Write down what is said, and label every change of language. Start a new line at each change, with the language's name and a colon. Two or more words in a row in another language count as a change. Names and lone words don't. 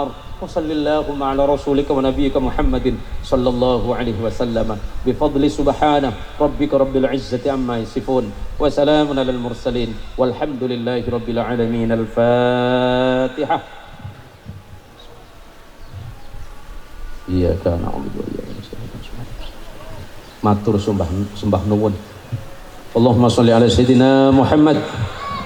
Arabic: وصل اللهم على رسولك ونبيك محمد صلى الله عليه وسلم بفضل سبحانه ربك رب العزة عما يصفون وسلام على المرسلين والحمد لله رب العالمين. الفاتحة. إياك نعبد وإياك نستعين.
Javanese: Matur sembah nuwun.
Arabic: اللهم صل على سيدنا محمد